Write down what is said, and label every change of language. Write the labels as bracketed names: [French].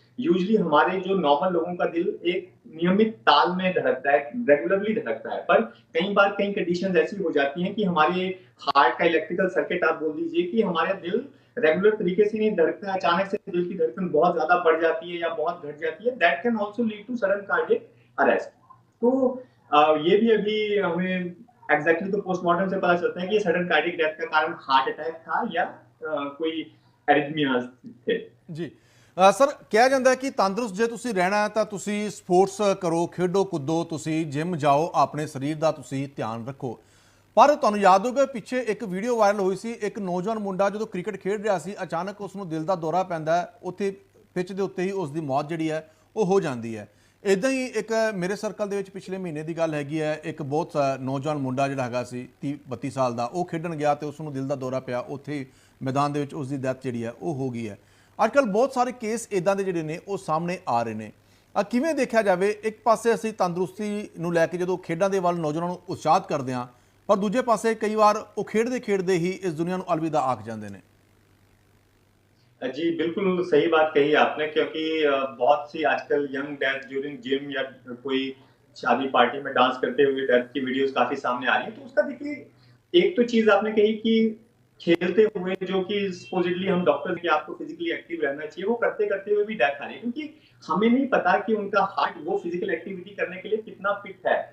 [Hindi] Usually हमारे जो normal लोगों का दिल एक नियमित ताल में धड़कता है, रेगुलरली धड़कता है, पर कई बार कई कंडीशंस ऐसी हो जाती हैं कि हमारे हार्ट का इलेक्ट्रिकल सर्किट आप बोल दीजिए कि हमारा दिल रेगुलर तरीके से नहीं धड़कता है, अचानक से दिल की धड़कन बहुत ज्यादा बढ़ जाती है या बहुत घट जाती है। [English] That can also lead to sudden cardiac arrest. [Hindi] तो ये भी अभी हमें एग्जैक्टली तो पोस्टमार्टम से पता चलता है कि सडन कार्डियक डेथ का कारण हार्ट अटैक था या कोई एरिथमियाज थे। [Punjabi] जी ਸਰ ਕਿਹਾ ਜਾਂਦਾ ਕਿ ਤੰਦਰੁਸਤ ਜੇ ਤੁਸੀਂ ਰਹਿਣਾ ਹੈ ਤਾਂ ਤੁਸੀਂ ਸਪੋਰਟਸ ਕਰੋ, ਖੇਡੋ ਕੁੱਦੋ, ਤੁਸੀਂ ਜਿਮ ਜਾਓ, ਆਪਣੇ ਸਰੀਰ ਦਾ ਤੁਸੀਂ ਧਿਆਨ ਰੱਖੋ। ਪਰ ਤੁਹਾਨੂੰ ਯਾਦ ਹੋਊਗਾ ਪਿੱਛੇ ਇੱਕ ਵੀਡੀਓ ਵਾਇਰਲ ਹੋਈ ਸੀ, ਇੱਕ ਨੌਜਵਾਨ ਮੁੰਡਾ ਜਦੋਂ ਕ੍ਰਿਕਟ ਖੇਡ ਰਿਹਾ ਸੀ ਅਚਾਨਕ ਉਸ ਨੂੰ ਦਿਲ ਦਾ ਦੌਰਾ ਪੈਂਦਾ ਹੈ, ਉੱਥੇ ਪਿੱਚ ਦੇ ਉੱਤੇ ਹੀ ਉਸ ਦੀ ਮੌਤ ਜਿਹੜੀ ਹੈ ਉਹ ਹੋ ਜਾਂਦੀ ਹੈ। ਇੱਦਾਂ ਹੀ ਇੱਕ ਮੇਰੇ ਸਰਕਲ ਦੇ ਵਿੱਚ ਪਿਛਲੇ ਮਹੀਨੇ ਦੀ ਗੱਲ ਹੈਗੀ ਹੈ, ਇੱਕ ਬਹੁਤ ਨੌਜਵਾਨ ਮੁੰਡਾ ਜਿਹੜਾ ਹੈਗਾ ਸੀ 30-32 ਸਾਲ ਦਾ, ਉਹ ਖੇਡਣ ਗਿਆ ਤੇ ਉਸ ਨੂੰ ਦਿਲ ਦਾ ਦੌਰਾ ਪਿਆ, ਉੱਥੇ ਮੈਦਾਨ ਦੇ ਵਿੱਚ ਉਸ ਦੀ ਡੈਥ ਜਿਹੜੀ ਹੈ ਉਹ ਹੋ ਗਈ ਹੈ। ਅੱਜ ਕੱਲ੍ਹ ਬਹੁਤ ਸਾਰੇ ਕੇਸ ਇੱਦਾਂ ਦੇ ਜਿਹੜੇ ਨੇ ਉਹ ਸਾਹਮਣੇ ਆ ਰਹੇ ਨੇ। ਕਿਵੇਂ ਦੇਖਿਆ ਜਾਵੇ, ਇੱਕ ਪਾਸੇ ਅਸੀਂ ਤੰਦਰੁਸਤੀ ਨੂੰ ਲੈ ਕੇ ਜਦੋਂ ਖੇਡਾਂ ਦੇ ਵੱਲ ਨੌਜਵਾਨਾਂ ਨੂੰ ਉਤਸ਼ਾਹਿਤ ਕਰਦੇ ਹਾਂ, ਪਰ ਦੂਜੇ ਪਾਸੇ ਕਈ ਵਾਰ ਉਹ ਖੇਡਦੇ ਖੇਡਦੇ ਹੀ ਇਸ ਦੁਨੀਆ ਨੂੰ ਅਲਵਿਦਾ ਆਖ ਜਾਂਦੇ ਨੇ। [Hindi] जी बिल्कुल सही बात कही आपने, क्योंकि बहुत सी आजकल [English] young death during gym [Hindi] या कोई शादी पार्टी में डांस करते हुए डेथ की वीडियोस काफी सामने आ रही है। तो उसका देखिए एक तो चीज आपने कही कि खेलते हुए जो कि सपोजिटली हम डॉक्टर कि आपको फिजिकली एक्टिव रहना चाहिए, वो करते करते हुए भी डेथ आ रही है, क्योंकि हमें नहीं पता कि उनका हार्ट वो फिजिकल एक्टिविटी करने के लिए कितना फिट है।